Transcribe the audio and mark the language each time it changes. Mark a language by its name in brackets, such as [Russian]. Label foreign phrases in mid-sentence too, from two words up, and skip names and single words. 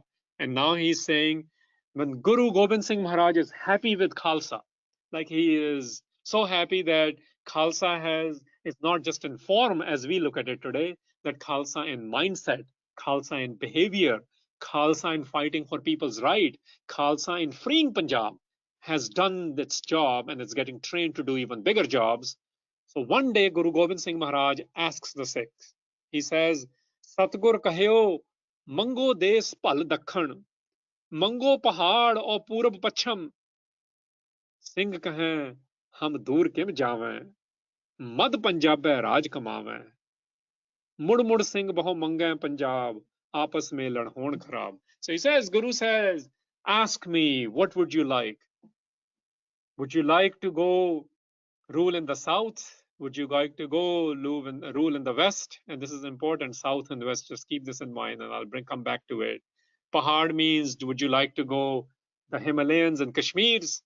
[English] And now he's saying when Guru Gobind Singh Maharaj is happy with Khalsa, like he is so happy that Khalsa is not just in form as we look at it today, that Khalsa in mindset, Khalsa in behavior, Khalsa in fighting for people's right, Khalsa in freeing Punjab has done its job and is getting trained to do even bigger jobs. So one day Guru Gobind Singh Maharaj asks the Sikhs, he says, [Punjabi] ਸਤਿਗੁਰ ਕਹਿਓ, ਮਾਂਗੋ ਦੇਸ ਪਾਲ ਦੱਖਣ, ਮਾਂਗੋ ਪਹਾੜ ਔਰ ਪੂਰਬ ਪੱਛਮ, ਸਿੰਘ ਕਹੇਂ, ਹਮ ਦੂਰ ਕਿਮ ਜਾਵੇਂ, ਮਦ ਪੰਜਾਬ ਰਾਜ ਕਮਾਵੇਂ, ਮੁੜ ਮੁੜ ਸਿੰਘ ਬਹੋ ਮੰਗੈ ਪੰਜਾਬ, ਆਪਸ ਮੇਂ ਲੜ ਹੋਂ ਖ਼ਰਾਬ. [English] So he says, Guru says, ask me, what would you like? Would you like to go rule in the south? Would you like to go rule in the west? And this is important, south and west. Just keep this in mind, and I'll come back to it. Pahad means, would you like to go the Himalayas and Kashmirs?